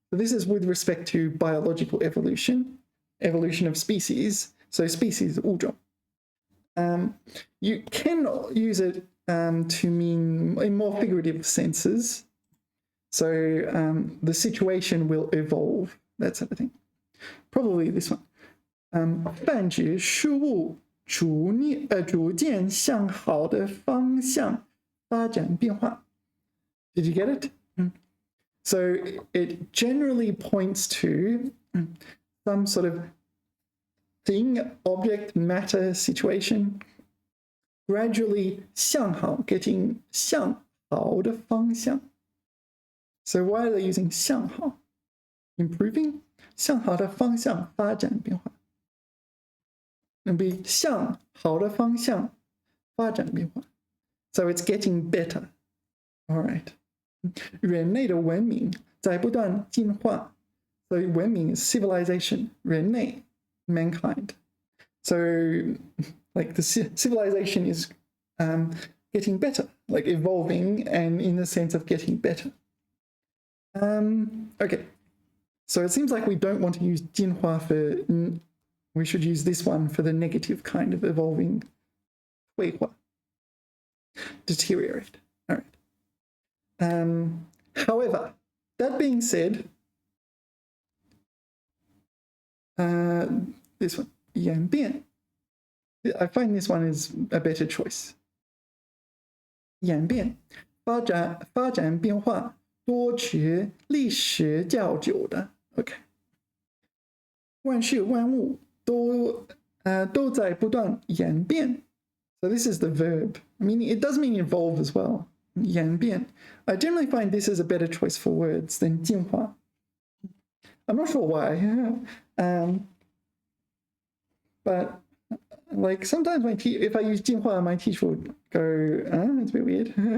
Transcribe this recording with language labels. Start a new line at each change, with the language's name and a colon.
English: So this is with respect to biological evolution, evolution of species. So species, 物种. You can use it to mean in more figurative senses. So the situation will evolve, that sort of thing. Probably this one.
Chinese: 泛指事物逐渐向好的方向发展变化.
English: Did you get it? So it generally points to some sort of thing, object, matter, situation, gradually 向好, getting 向好的方向. So why are they using 向好?
Chinese: Improving? 向好的方向发展变化.
English: It'll be
Chinese: 向好的方向发展变化.
English: So it's getting better. All right.
Chinese: 人类的文明在不断进化.
English: So 文明 is civilization. 人类 mankind. So like the civilization is getting better, like evolving, and in the sense of getting better. Okay. So it seems like we don't want to use 进化 for, we should use this one for the negative kind of evolving, 退化, deteriorate. All right. However, that being said, this one, 演变, I find this one is a better choice.
Chinese: 演变, 发展变化多指历史较久的.
English: Okay.
Chinese: 万事万物都在不断演变.
English: So this is the verb. I mean, it does mean evolve as well.
Chinese: 演变.
English: I generally find this is a better choice for words than 进化. I'm not sure why. But like sometimes if I use 进化, my teacher would go, it's a bit weird.